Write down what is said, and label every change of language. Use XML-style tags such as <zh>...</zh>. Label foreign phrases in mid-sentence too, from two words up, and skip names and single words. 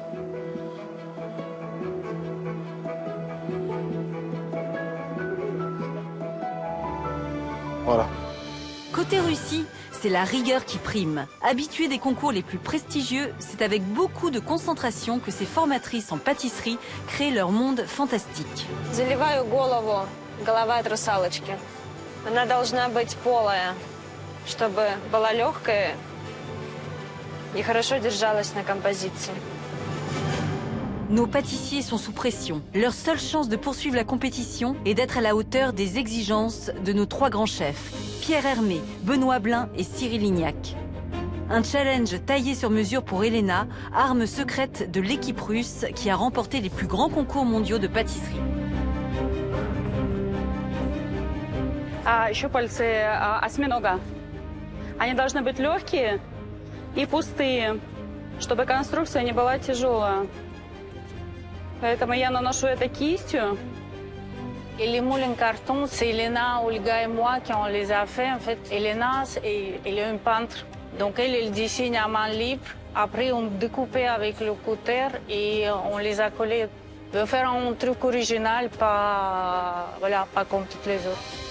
<fr>Voilà. Côté Russie, c'est la rigueur qui prime. Habitués des concours les plus prestigieux, c'est avec beaucoup de concentration que ces formatrices en pâtisserie créent leur monde fantastique.</fr> <ru>Заливаю голову, голова от русалочки. Она должна быть полая, чтобы была легкая и хорошо держалась на композиции.</ru> <fr>Nos pâtissiers sont sous pression. Leur seule chance de poursuivre la compétition est d'être à la hauteur des exigences de nos trois grands chefs, Pierre Hermé, Benoît Blin et Cyril Lignac. Un challenge taillé sur mesure pour Elena, arme secrète de l'équipe russe qui a remporté les plus grands concours mondiaux de pâtisserie.</fr> <ru>Щупальцы осьминога. Они должны быть легкие и пустые, чтобы конструкция не была тяжелая. Поэтому я наношу это кистью.</ru> <fr>Et les moules en carton, c'est Elena, Olga et moi qui on les a fait. En fait, Elena, elle est une peintre. Donc elle dessine à main libre. Après, on découpait avec le cutter et on les a collés. On veut faire un truc original, pas, voilà, pas comme toutes les autres.</fr>